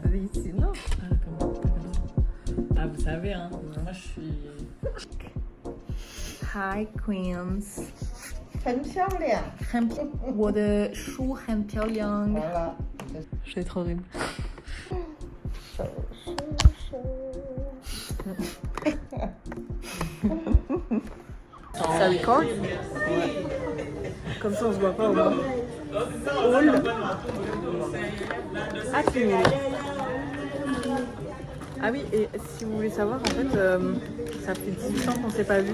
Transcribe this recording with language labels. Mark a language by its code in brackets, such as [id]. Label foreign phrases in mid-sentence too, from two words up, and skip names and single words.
[fr] Ici, non. Ah, vous savez, hein, moi je suis... Hi, Queens. [zh] 很漂亮. 我的书很漂亮. [fr] Voilà. Je vais être horrible. Ça record? Ouais. Comme ça on se voit pas au moins. All. Ah oui, et si vous voulez savoir, en fait, ça fait 18 ans qu'on s'est pas vus.